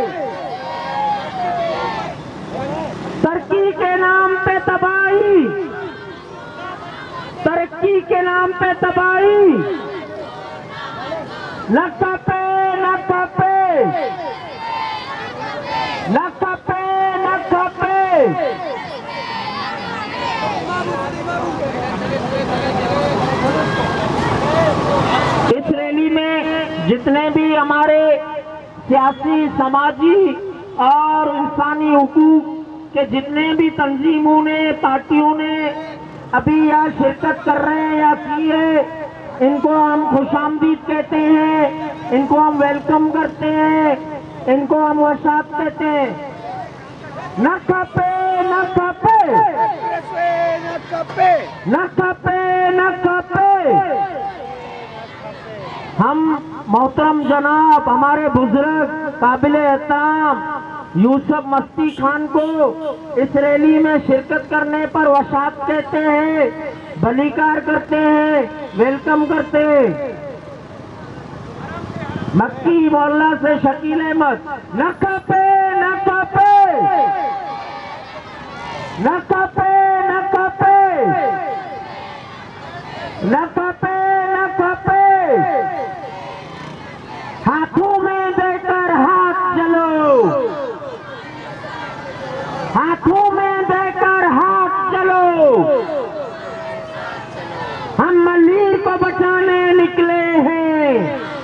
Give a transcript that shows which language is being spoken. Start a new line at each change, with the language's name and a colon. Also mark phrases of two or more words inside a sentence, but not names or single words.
Urdu: ترقی کے نام پہ تباہی، ترقی کے نام پہ تباہی,
Sindhi: न कपे न कपे। न खपे न खपे।
Urdu: اس ریلی میں جتنے بھی ہمارے سیاسی، سماجی اور انسانی حقوق کے جتنے بھی تنظیموں نے، پارٹیوں نے ابھی یہاں شرکت کر رہے ہیں یا کی ہے، ان کو ہم خوش آمدید کہتے ہیں، ان کو ہم ویلکم کرتے ہیں، ان کو ہم وشات کہتے ہیں.
Sindhi: न खपे न खपे न खपे न खपे न खपे।
Urdu: ہم محترم جناب ہمارے بزرگ قابل احترام یوسف مستی خان کو اس ریلی میں شرکت کرنے پر وشات کہتے ہیں، بھلی کار کرتے ہیں، ویلکم کرتے ہیں. مکی محلہ سے شکیل احمد.
Sindhi: न खपे न खपे न खपे न खपे न खपे न खपे।
Urdu: ہاتھوں میں دے کر ہاتھ چلو، ہاتھوں میں دے کر ہاتھ چلو. ہم ملیر کو بچانے نکلے ہیں.